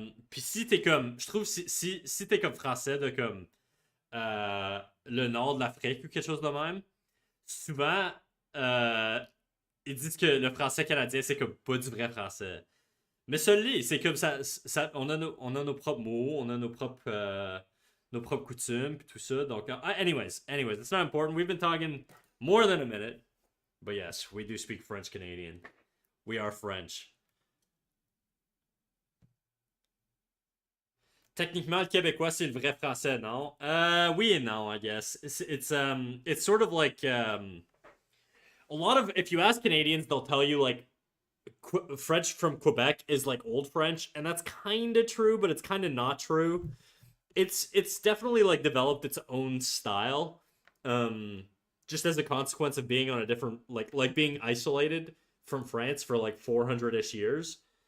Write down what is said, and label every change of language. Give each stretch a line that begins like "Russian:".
French: Puis si t'es comme, je trouve si t'es comme français de comme le nord de l'Afrique ou quelque chose de même, souvent euh, ils disent que le français canadien c'est comme pas du vrai français. Mais celui c'est comme ça on a nos propres mots, on a nos propres coutumes puis tout ça. Donc,
English: anyways, it's not important. We've been talking more than a minute. But yes, we do speak French Canadian. We are French.
French: Techniquement, le québécois, c'est le vrai français, non? Oui et non,
English: I guess. It's sort of like a lot of if you ask Canadians, they'll tell you like French from Quebec is like old French, and that's kind of true, but it's kind of not true. It's definitely like developed its own style, um, just as a consequence of being on a different like being isolated from France for like 400 ish years.